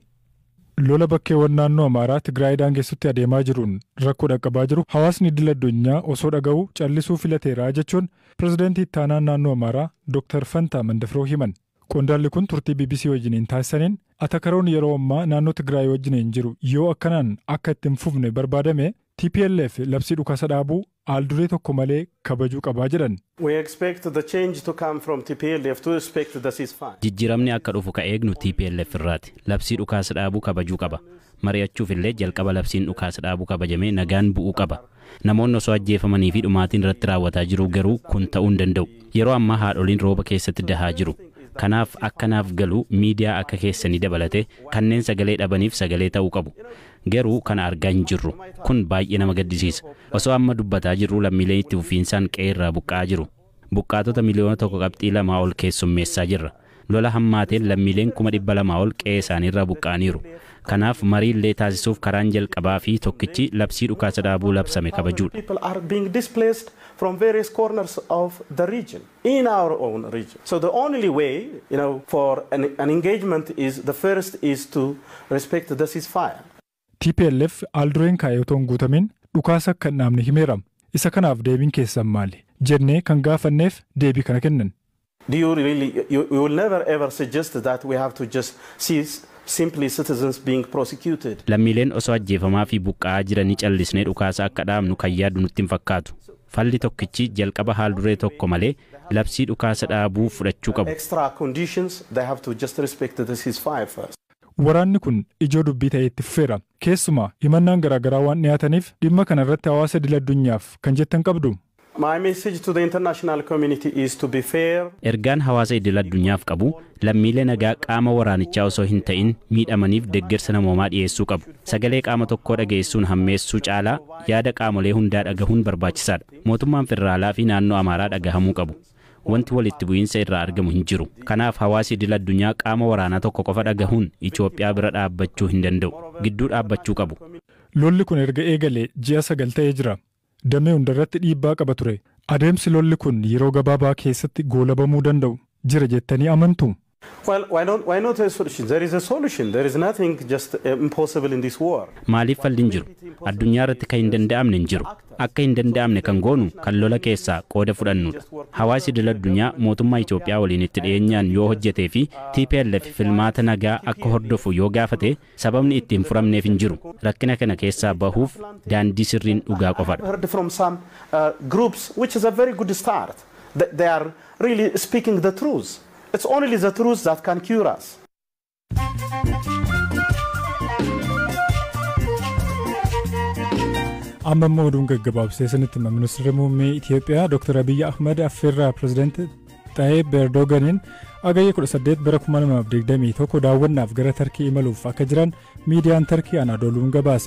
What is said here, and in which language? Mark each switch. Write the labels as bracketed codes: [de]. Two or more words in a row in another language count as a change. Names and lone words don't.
[om] Lola bakkeewwan naannoo Amaaraa Tigraay daangessutti adeemaa jiruun rakkoo dhaqqabaa jiru hawaasni idil addunyaa osoo dhaga'uu callisuu filateera jechuun pirezidaantii ittaanaa naannoo Amaaraa Dr. Fantaa Mandafiroo himan. Qondaalli kun turtii BBC wajjin taasisaniin atakaroon yeroo ammaa naannoo Tigraay wajjin jiru yoo akkanaan akka itti fufne barbaadame TPLF labsii dhukaasa dhaabuu haalduree tokko malee kabajuu qabaa jedhan. [en] We expect the change to come from TPLF to respect the ceasefire. [om] Jijjiiramni akka dhufu ka eegnu TPLF irraati. Labsii dhukaasa dhaabuu kabajuu qaba. Mari'achuuf illee jalqaba labsiin dhukaasa dhaabuu kabajamee nagaan bu'uu qaba. Namoonni osoo ajjeefamanii fi dhumaatiin irratti raawwataa jiru garuu kun ta'uu hin danda'u. Yeroo ammaa haadholiin rooba keessatti dahaa jiru. Kanaaf akkanaaf galu miidiyaa akka keessanii dabalate kanneen sagalee dhabaniif sagalee ta'uu qabu. Garuu kana argaa hin jirru. Kun baay'ee nama gaddisiisa. Osoo amma dubbataa jirru lammiileen itti fufiinsaan qe'ee irraa buqqa'aa jiru. Buqqaatota miliyoona 1.2 ol keessummeessaa jirra. Lola hammaateen lammiileen 200,000 ol qe'ee isaanii irraa buqqa'aniiru. Kanaaf marii illee taasisuuf karaan jalqabaa fi tokkichi labsii dhukaasa dhaabuu labsame kabajuudha. [en] People are being displaced from various corners of the region, in our own region. So the only way, for an engagement is the first is to respect the ceasefire. [om] TPLF haaldureen kaa'ee otoo hin guutamin dhukaasa akka hin dhaabne himeera. Isa kanaaf deebiin keessan maali? Jennee kan gaafanneef deebii kana kennan. [en] Do you really, you will never ever suggest that we have to just cease simply citizens being prosecuted? [om] Lammiileen osoo ajjeefamaa fi buqqa'aa jiranii callisnee dhukaasa akka dhaabnu kan yaadu nutti hin fakkaatu. Falli tokkichi jalqaba haalduree tokko malee labsii dhukaasa dhaabuu fudhachuu qabu. [en] Extra conditions, they have to just respect the ceasefire first. [om] Waraanni kun ijoo dubbii ta'ee itti fufeera. Keessumaa himannaan garaagaraa waan dhiyaataniif dhimma kana irratti hawaasa idil addunyaaf kan jettan qabdu. [en] My message to the international community is to be fair. [om] Ergaan hawaasa idil addunyaaf qabu lammiilee nagaa qaama waraanichaa osoo hin ta'in miidhamaniif deeggarsa namoomaa dhiyeessuu qabu. Sagalee qaama tokkoo dhageessuun hammeessuu caalaa yaada qaamolee hundaa dhagahuun barbaachisaadha. Mootummaan federaalaa fi naannoo Amaaraa dhagahamuu qabu. Wanti walitti bu'iinsa irraa argamu hin jiru. Kanaaf hawaasi idil addunyaa qaama waraanaa tokko qofa dhagahuun Itoophiyaa bira dhaabbachuu hin danda'u. Gidduu dhaabbachuu qabu. Lolli kun erga eegalee ji'a 9 ta'ee jira. Damee hundarratti dhiibbaa qaba ture. Adeemsi lolli kun yeroo gabaabaa keessatti goolabamuu danda'u jira jettanii amantu. [en] Well, why not a solution? There is a solution. There is nothing just impossible in this war. [om] Maaliif falli hin jiru? Addunyaa irratti kan hin danda'amne hin jiru. Akka hin danda'amne kan goonu kan lola keessaa qooda fudhannudha. Hawaasi idil addunyaa mootummaa Itoophiyaa waliin itti dhiyeenyaan yoo hojjetee fi TPLF filmaata nagaa akka hordofu yoo gaafate sababni itti hin furamneef hin jiru. Rakkina kana keessaa bahuuf daandii sirriin dhugaa qofadha. [en] I heard from some groups, which is a very good start. They are really speaking the truth. It's only the truth that can cure us. [om] Amma immoo oduun gaggabaabsee sanitti ministeerri muummee Itoophiyaa Dr. Abiy Ahmed affeerraa pirezidaantii Tayyip Erdoganiin agayya 18 bara 2021 daawwannaaf gara Tarkii imaluuf akka jiran miidiyaan Tarkii Anaadooluun gabaase.